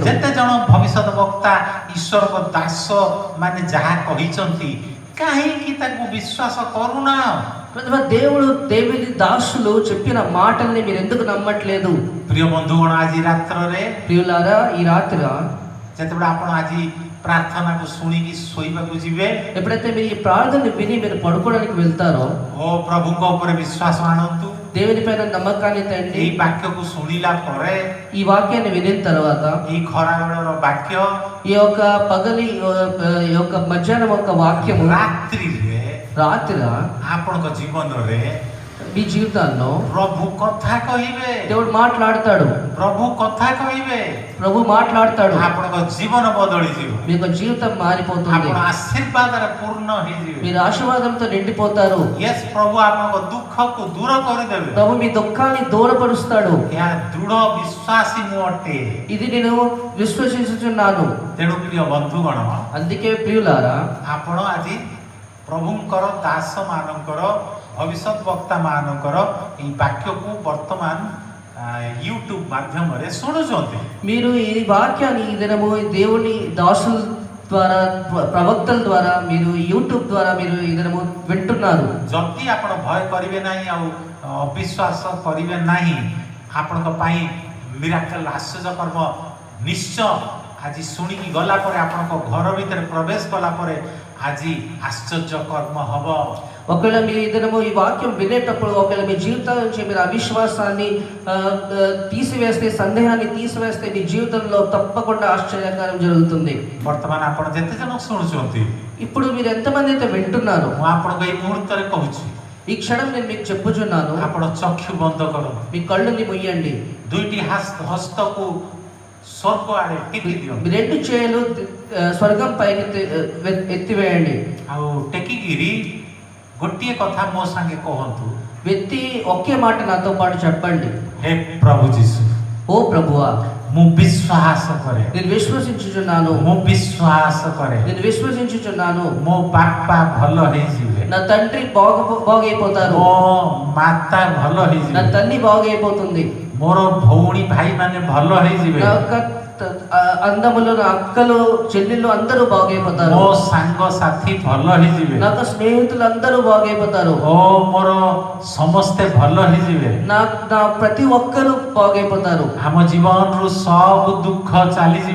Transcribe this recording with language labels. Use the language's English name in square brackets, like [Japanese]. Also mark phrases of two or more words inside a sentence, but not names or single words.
[Odia] ଯେତେ ଜଣ ଭବିଷ୍ୟତ ବକ୍ତା ଈଶ୍ୱରଙ୍କ ଦାସ ମାନେ ଯାହା କହିଛନ୍ତି କାହିଁକି ତାକୁ ବିଶ୍ୱାସ କରୁନା? [Telugu] ప్రతి దేవుడి దాసులు చెప్పిన మాటల్ని మీరు ఎందుకు నమ్మట్లేదు? [Odia] ପ୍ରିୟ ବନ୍ଧୁଗଣ, ଆଜି ରାତ୍ରରେ [Telugu] ప్రియులారా, ఈ రాత్రి [Odia] ଯେତେବେଳେ ଆପଣ ଆଜି ପ୍ରାର୍ଥନାକୁ ଶୁଣିକି ଶୋଇବାକୁ ଯିବେ, [Telugu] ఎప్పుడైతే మీరు ఈ ప్రార్థన విని మీరు పడుకోవడానికి వెళ్తారో, [Odia] ଓ ପ୍ରଭୁଙ୍କ ଉପରେ ବିଶ୍ୱାସ ଆଣନ୍ତୁ. [Telugu] దేవుని పైన నమ్మకాన్ని తండి. [Odia] ଏଇ ବାକ୍ୟକୁ ଶୁଣିଲା ପରେ, [Telugu] ఈ వాక్యాన్ని వినిన తర్వాత, [Odia] ଏଇ ଖରାବେଳର ବାକ୍ୟ, [Telugu] ఈ యొక్క పగలి ఈ యొక్క మధ్యాహ్నం ఒక వాక్యము [Odia] ରାତ୍ରିରେ [Telugu] రాత్రి [Odia] ଆପଣଙ୍କ ଜୀବନରେ [Telugu] మీ జీవితాల్లో [Odia] ପ୍ରଭୁ କଥା କହିବେ. [Telugu] దేవుడు మాట్లాడతాడు. [Odia] ପ୍ରଭୁ କଥା କହିବେ, [Telugu] ప్రభు మాట్లాడతాడు. [Odia] ଆପଣଙ୍କ ଜୀବନ ବଦଳିଯିବ. [Telugu] మీ యొక్క జీవితం మారిపోతుంది. [Odia] ଆପଣ ଆଶୀର୍ବାଦରେ ପୂର୍ଣ୍ଣ ହେଇଯିବେ. [Telugu] మీరు ఆశీర్వాదంతో నిండిపోతారు. [Odia] ୟେସ୍, ପ୍ରଭୁ ଆପଣଙ୍କ ଦୁଃଖକୁ ଦୂର କରିଦେବେ. [Telugu] ప్రభు మీ దుఃఖాన్ని దూరపరుస్తాడు. [Odia] ଏହା ଦୃଢ ବିଶ୍ୱାସୀ ମୁଁ ଅଟେ. [Telugu] ఇది నేను విశ్వసించుచున్నాను. [Odia] ତେଣୁ ପ୍ରିୟ ବନ୍ଧୁଗଣ, [Telugu] అందుకే ప్రియులారా, [Odia] ଆପଣ ଆଜି ପ୍ରଭୁଙ୍କର ଦାସ ମାନଙ୍କର ଭବିଷ୍ୟତ ବକ୍ତା ମାନଙ୍କର ଏଇ ବାକ୍ୟକୁ ବର୍ତ୍ତମାନ ୟୁଟ୍ୟୁବ ମାଧ୍ୟମରେ ଶୁଣୁଛନ୍ତି. [Telugu] మీరు ఈ వాక్యాన్ని ఈ దినము దేవుని దాసుల ద్వారా ప్రవక్తల ద్వారా మీరు యూట్యూబ్ ద్వారా మీరు ఈ దినము వింటున్నారు. [Odia] ଯଦି ଆପଣ ଭୟ କରିବେ ନାହିଁ ଆଉ ଅବିଶ୍ୱାସ କରିବେ ନାହିଁ, ଆପଣଙ୍କ ପାଇଁ ମିରାକଲ ଆଶ୍ଚର୍ଯ୍ୟ କର୍ମ ନିଶ୍ଚୟ ଆଜି ଶୁଣିକି ଗଲା ପରେ, ଆପଣଙ୍କ ଘର ଭିତରେ ପ୍ରବେଶ କଲା ପରେ ଆଜି ଆଶ୍ଚର୍ଯ୍ୟ କର୍ମ ହବ. [Telugu] ఒకవేళ మీరు ఈ దినము ఈ వాక్యం వినేటప్పుడు ఒకవేళ మీ జీవితం నుంచి మీరు అవిశ్వాసాన్ని తీసివేస్తే, సందేహాన్ని తీసివేస్తే, మీ జీవితంలో తప్పకుండా ఆశ్చర్యకారం జరుగుతుంది. [Odia] ବର୍ତ୍ତମାନ ଆପଣ ଯେତେ ଜଣ ଶୁଣୁଛନ୍ତି, [Telugu] ఇప్పుడు మీరు ఎంతమంది అయితే వింటున్నారు, [Odia] ମୁଁ ଆପଣଙ୍କୁ ଏଇ ମୁହୂର୍ତ୍ତରେ କହୁଛି, [Telugu] ఈ క్షణం నేను మీకు చెప్పుచున్నాను, [Odia] ଆପଣ ଚକ୍ଷୁ ବନ୍ଦ କରନ୍ତୁ. [Telugu] మీ కళ్ళుని ముయ్యండి. [Odia] ଦୁଇଟି ହସ୍ତକୁ ସ୍ୱର୍ଗ ଆଡ଼େ ଟେକି ଦିଅନ୍ତୁ. [Telugu] మీ రెండు చేతులు స్వర్గం పైకి ఎత్తివేయండి. [Odia] ଆଉ ଟେକିକିରି ଗୋଟିଏ କଥା ମୋ ସାଙ୍ଗେ କହନ୍ତୁ. [Telugu] వ్యక్తి ఒకే మాట నాతో పాటు చెప్పండి. [Odia] ହେ ପ୍ରଭୁ ଯୀଶୁ, [Telugu] ఓ ప్రభువా, [Odia] ମୁଁ ବିଶ୍ୱାସ କରେ, [Telugu] నేను విశ్వసించుచున్నాను, [Odia] ମୁଁ ବିଶ୍ୱାସ କରେ [Telugu] నేను విశ్వసించుచున్నాను, [Odia] ମୋ ବାପା ଭଲ ହେଇଯିବେ, [Telugu] నా తండ్రి బాగైపోతారు, [Odia] ମୋ ମାତା ଭଲ [Telugu] నా [Odia] ହେଇଯିବେ, [Telugu] తల్లి బాగైపోతుంది, [Odia] ମୋର ଭଉଣୀ ଭାଇମାନେ ଭଲ ହେଇଯିବେ, [Telugu] నా యొక్క అందములు, నా అక్కలు చెల్లెళ్ళు అందరూ బాగైపోతారు, [Odia] ମୋ ସାଙ୍ଗସାଥି ଭଲ ହେଇଯିବେ, [Telugu] నా యొక్క స్నేహితులు అందరూ బాగైపోతారు, [Odia] ଓ ମୋର ସମସ୍ତେ ଭଲ ହେଇଯିବେ, [Telugu] నా ప్రతి ఒక్కరు బాగైపోతారు, [Odia] ଆମ ଜୀବନରୁ ସବୁ ଦୁଃଖ ଚାଲିଯିବ,